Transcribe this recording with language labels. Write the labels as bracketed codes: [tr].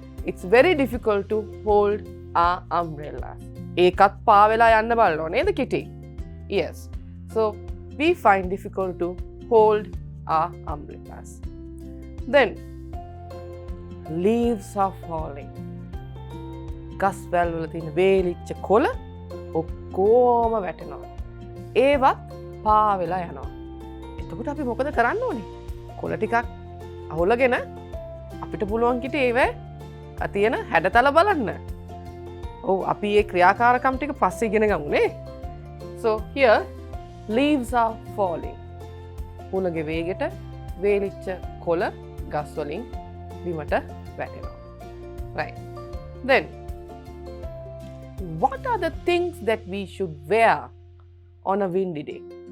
[en] It's very difficult to hold our umbrellas. [si] ඒකත් පා වෙලා යන්න බලනවා නේද කිටි? [en] Yes. So we find difficult to hold our umbrellas. Then leaves are falling. [si] ගස් වැල් වල තියෙන වේලිච්ච කොළ ඔක්කොම වැටෙනවා. ඒවත් පා වෙලා යනවා. එතකොට අපි මොකද කරන්න ඕනේ? කොළ ටිකක් අහුලගෙන අපිට පුළුවන් කිට ඒවේ තියෙන හැඩතල බලන්න. අපි ඒ ක්‍රියාකාරකම් ටික පස්සේ ඉගෙන ගමු නේ. [en] So here leaves are falling. [si] හුළඟ වේගෙට වේලිච්ච කොළ ගස් වලින් බිමට වැටෙනවා. [en] Right. Then what are the things that we should wear on a windy day?